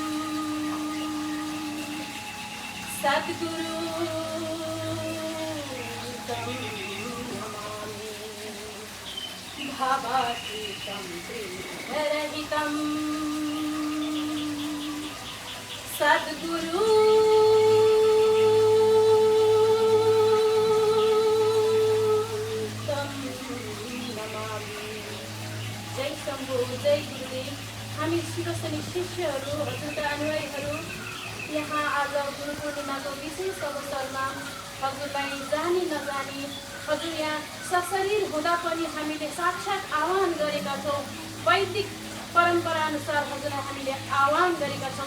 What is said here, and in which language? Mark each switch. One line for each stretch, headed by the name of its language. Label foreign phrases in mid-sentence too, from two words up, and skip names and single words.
Sanskrit: सद्गुरु तं नमामि भवातीतं त्रिगुणरहितं सद्गुरु जय गुरुदेव।
Nepali: हामी शिवसनी शिष्यहरू हजुरका अनुयायीहरू यहाँ आज गुरु पूर्णिमाको विशेष अवसरमा हजुरलाई जानी नजानी हजुर यहाँ सशरीर हुँदा पनि हामीले साक्षात् आह्वान गरेका छौँ। वैदिक परम्पराअनुसार हजुरलाई हामीले आह्वान गरेका छौँ।